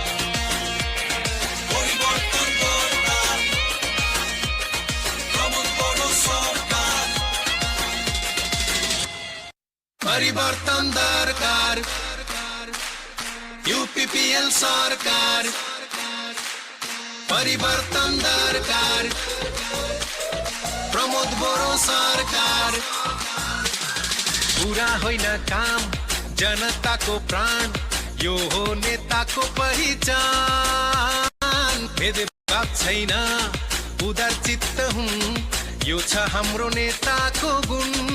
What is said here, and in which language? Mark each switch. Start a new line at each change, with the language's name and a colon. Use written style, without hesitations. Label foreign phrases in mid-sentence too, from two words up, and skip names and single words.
Assamese: পৰিৱৰ্তন দৰকাৰ প্ৰমোদ বড়ো চৰকাৰ পৰিৱৰ্তন দৰকাৰ UPPL চৰকাৰ
Nepali: परिवर्तन दरकार प्रमोद बड़ो सरकार पूरा होइन काम जनता को प्राण यो हो नेता को पहिचान भेदभाव छैन उदार चित्त हुँ यो छ हाम्रो नेताको गुण